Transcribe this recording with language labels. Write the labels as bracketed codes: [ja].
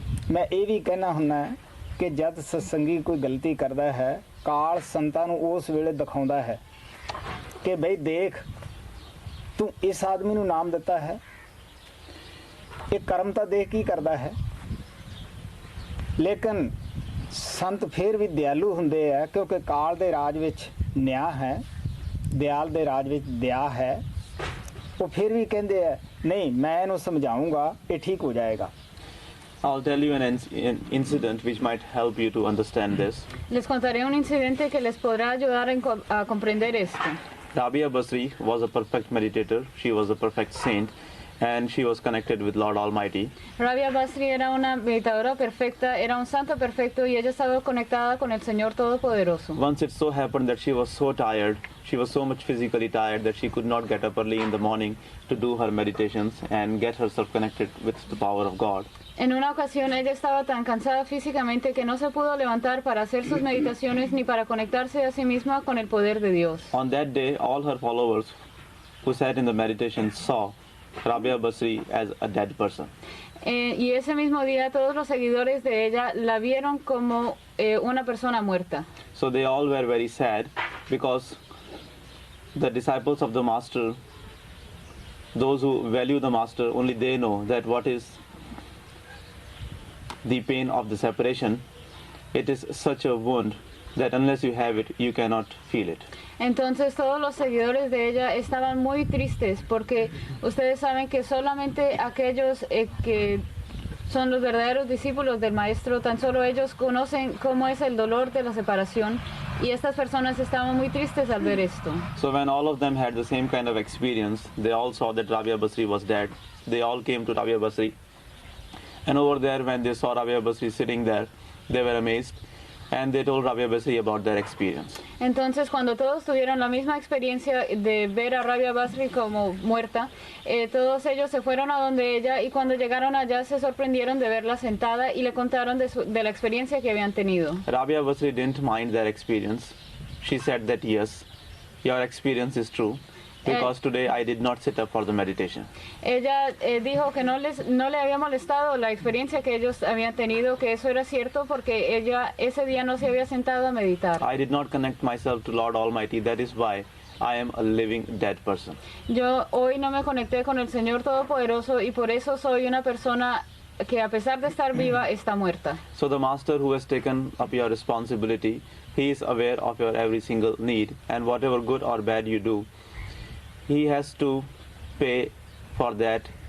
[pa] ਮੈਂ ਇਹ ਵੀ ਕਹਿਣਾ ਹੁੰਦਾ ਕਿ ਜਦ ਸਤਸੰਗੀ ਕੋਈ ਗਲਤੀ ਕਰਦਾ ਹੈ, ਕਾਲ ਸੰਤਾਂ ਨੂੰ ਉਸ ਵੇਲੇ ਦਿਖਾਉਂਦਾ ਹੈ ਕਿ ਬਈ ਦੇਖ, ਤੂੰ ਇਸ ਆਦਮੀ ਨੂੰ ਨਾਮ ਦਿੱਤਾ ਹੈ, ਇਹ ਕਰਮ ਤਾਂ ਦੇਖ ਕੀ ਕਰਦਾ ਹੈ। ਲੇਕਿਨ ਸੰਤ ਫਿਰ ਵੀ ਦਿਆਲੂ ਹੁੰਦੇ ਆ, ਕਿਉਂਕਿ ਕਾਲ ਦੇ ਰਾਜ ਵਿੱਚ ਨਿਆਂ ਹੈ, ਦਿਆਲ ਦੇ ਰਾਜ ਵਿੱਚ ਦਇਆ ਹੈ। ਉਹ ਫਿਰ ਵੀ ਕਹਿੰਦੇ ਆ ਨਹੀਂ, ਮੈਂ ਇਹਨੂੰ ਸਮਝਾਊਂਗਾ, ਇਹ ਠੀਕ ਹੋ ਜਾਏਗਾ। [en] I'll tell you an incident which might help you to understand this. [es] Les contaré un incidente que les podrá ayudar a comprender esto. [en] Rabia Basri was a perfect meditator. She was a perfect saint, and she was connected with Lord Almighty. [es] Rabia Basri era una meditadora perfecta, era un santo perfecto y ella estaba conectada con el Señor Todopoderoso. [en] Once it so happened that she was so tired, she was so much physically tired that she could not get up early in the morning to do her meditations and get herself connected with the power of God. [es] En una ocasión ella estaba tan cansada físicamente que no se pudo levantar para hacer sus meditaciones ni para conectarse a sí misma con el poder de Dios. [en] On that day, all her followers who sat in the meditation saw Rabia Basri as a dead person. [es] Y ese mismo día todos los seguidores de ella la vieron como una persona muerta. [en] So they all were very sad because the disciples of the Master, those who value the Master, only they know that what is the pain of the separation. It is such a wound that unless you have it, you cannot feel it. [es] Entonces todos los seguidores de ella estaban muy tristes porque ustedes saben que solamente aquellos que son los verdaderos discípulos del maestro. Tan solo ellos conocen cómo es el dolor de la separación, y estas personas estaban muy tristes al ver esto. [en] So when all of them had the same kind of experience, they all saw that Rabia Basri was dead. They all came to Rabia Basri, and over there when they saw Rabia Basri sitting there, they were amazed, and they told Rabia Basri about their experience. [es] Entonces, cuando todos tuvieron la misma experiencia de ver a Rabia Basri como muerta, todos ellos se fueron a donde ella, y cuando llegaron allá se sorprendieron de verla sentada y le contaron de la experiencia que habían tenido. [en] Rabia Basri didn't mind their experience. She said that yes, your experience is true, because today I did not sit up for the meditation. [es] Ella dijo que no le había molestado la experiencia que ellos habían tenido, que eso era cierto porque ella ese día no se había sentado a meditar. [en] I did not connect myself to Lord Almighty, that is why I am a living dead person. [es] Yo hoy no me conecté con el Señor Todopoderoso, y por eso soy una persona que a pesar de estar viva está muerta. [en] So the master who has taken up your responsibility, he is aware of your every single need, and whatever good or bad you do, he has to pay for that.